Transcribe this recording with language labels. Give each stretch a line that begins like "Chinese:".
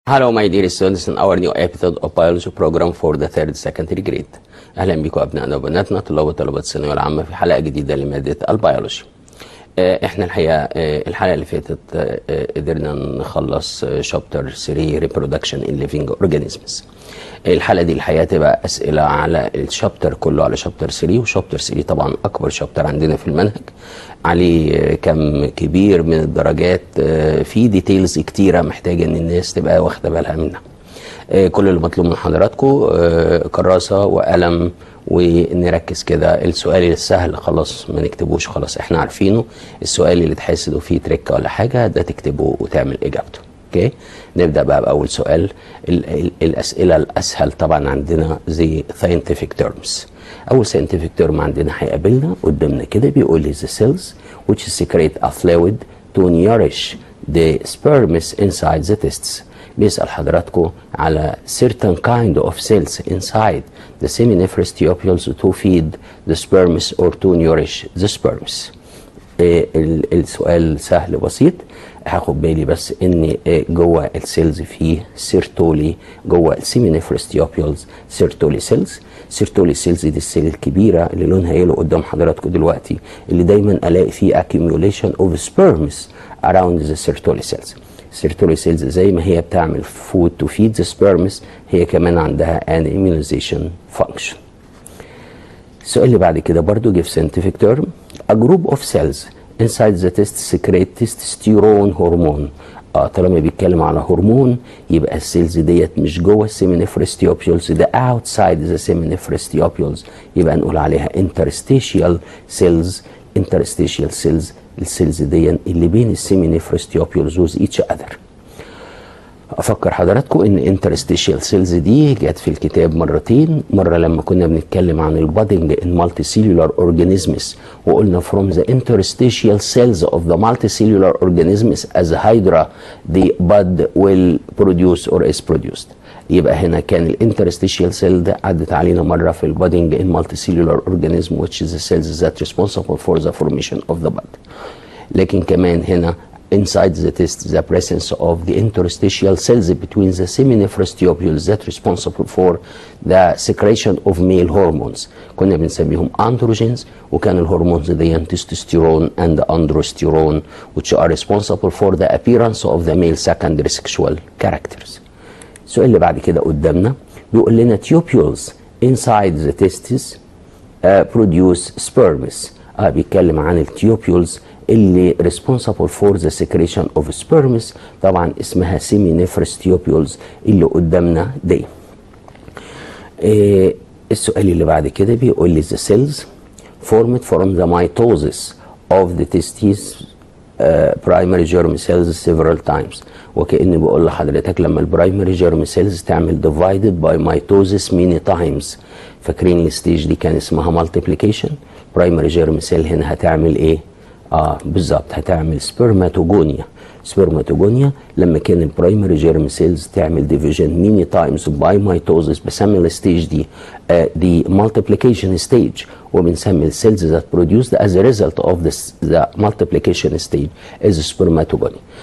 English: Hello my dear students in our new episode of biology program for the third secondary grade.
Arabic: اهلا بكم ابنائنا وبناتنا طلاب وطالبات الثانويه العامه في حلقه جديده لماده البيولوجي. احنا الحقيقه الحلقه اللي فاتت قدرنا نخلص شابتر 3
English: reproduction in living organisms.
Arabic: الحلقه دي الحقيقه تبقى اسئله على الشابتر كله، على شابتر 3، وشابتر 3 طبعا اكبر شابتر عندنا في المنهج، عليه كم كبير من الدرجات، في ديتيلز كتيره محتاجه ان الناس تبقى واخده بالها منها. كل اللي مطلوب من حضراتكم كراسه وقلم ونركز كده. السؤال السهل خلاص ما نكتبوش، خلاص احنا عارفينه. السؤال اللي تحسدوا فيه تريكه ولا حاجه ده تكتبه وتعمل اجابته. اوكي، نبدا بقى باول سؤال. الاسئله الاسهل طبعا عندنا زي scientific terms.
English: اول scientific term
Arabic: عندنا هيقابلنا قدامنا كده بيقول لي
English: the cells which secrete a fluid to nourish the sperms inside the testes.
Arabic: بيسأل حضراتكم على
English: certain kind of cells inside the seminiferous tubules to feed the sperms or to nourish the sperms.
Arabic: السؤال سهل بسيط. هاخد بالي بس ان جوه السيلز فيه سيرتولي، جوه السيمينيفرس تيوبيولز سيرتولي سيلز. سيرتولي سيلز دي السيل الكبيره اللي لونها يلو قدام حضراتكم دلوقتي، اللي دايما الاقي فيه
English: accumulation of sperms around the
Arabic: سيرتولي سيلز. السيرتولي سيلز زي ما هي بتعمل
English: food to feed the sperms،
Arabic: هي كمان عندها
English: an immunization function.
Arabic: السؤال اللي بعد كده برضو give scientific term.
English: A group of cells inside the test secrete testosterone hormone.
Arabic: طالما بيتكلم على هرمون يبقى السيلز ديت مش جوه السيمينيفرس تيوبيولز، ده
English: outside the seminiferous tubules،
Arabic: يبقى نقول عليها interstitial cells. interstitial cells السيلز دي اللي بين السيمينيفرس تيوبيولز
English: with each other.
Arabic: افكر حضراتكم ان
English: interstitial cells
Arabic: دي جت في الكتاب مرتين، مره لما كنا بنتكلم عن البادنج
English: in multicellular organisms
Arabic: وقلنا
English: from the interstitial cells of the multicellular organisms as a hydra the bud will produce or is produced.
Arabic: يبقى هنا كان الانترستيشيال سيل ده عدت علينا مره في البادنج
English: in multicellular organism which is the cells that responsible for the formation of the bud.
Arabic: لكن كمان هنا
English: inside the test the presence of the interstitial cells between the seminiferous tubules that responsible for the secretion of male hormones.
Arabic: كنا بنسميهم
English: androgens،
Arabic: وكان الهرمونز دي
English: testosterone and androsterone which are responsible for the appearance of the male secondary sexual characters.
Arabic: السؤال اللي بعد كده قدامنا بيقول لنا
English: tubules inside the testes produce sperms.
Arabic: بيتكلم عن التيوبيولز اللي
English: responsible for the secretion of sperms،
Arabic: طبعا اسمها seminiferous tubules اللي قدامنا دي. السؤال اللي بعد كده بيقول لي
English: the cells formed from the mitosis of the testes primary germ cells several times.
Arabic: وكأني بقول لحضرتك لما البرايمري جيرم سيلز تعمل
English: divided by mitosis many times.
Arabic: فاكرين الستيج دي كان اسمها multiplication. برايمري جيرم سيل هنا هتعمل ايه؟ بالظبط هتعمل سبرماتوجونيا. سبرماتوجونيا لما كان البرايمري جيرم سيلز تعمل
English: division many times by mitosis،
Arabic: بسمي الستيج دي
English: the multiplication stage،
Arabic: وبنسمي السيلز
English: that produced as a result of the multiplication stage is spermatogonia.